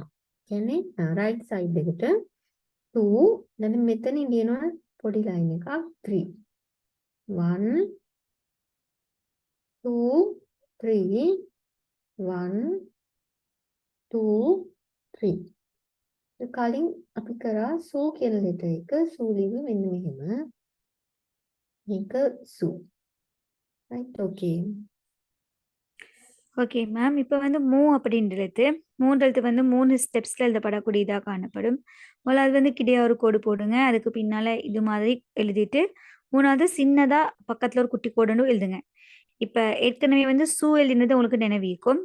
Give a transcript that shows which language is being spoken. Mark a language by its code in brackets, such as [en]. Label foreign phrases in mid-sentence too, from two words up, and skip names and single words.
[si] කියන්නේ [en] right side [si] එකට 2 ඊළඟ මෙතනින් ලියනවා පොඩි ලයින් එකක් 3 1 2 3 1 2 3 කලින් අපි කරා සූ කියන ලෙටර් එක සූ ලිව්වේ මෙන්න මෙහෙම. මේක සූ. [en] right okay. okay ma'am. [ta] இப்ப வந்து அப்படின்ற எழுத்து, 3 எழுத்து வந்து 3 ஸ்டெப்ஸ்ல எழுதப்படக்கூடியதா காணப்படும். முதலாவது வந்து கிடையா ஒரு கோடு போடுங்க. அதுக்கு பின்னால இது மாதிரி எழுதிட்டு, 3வது சின்னதா பக்கத்துல ஒரு குட்டி கோடுன்னு எழுதுங்க. இப்ப ஏற்கனவே வந்து எழுதினது உங்களுக்கு நினைவிருக்கும்.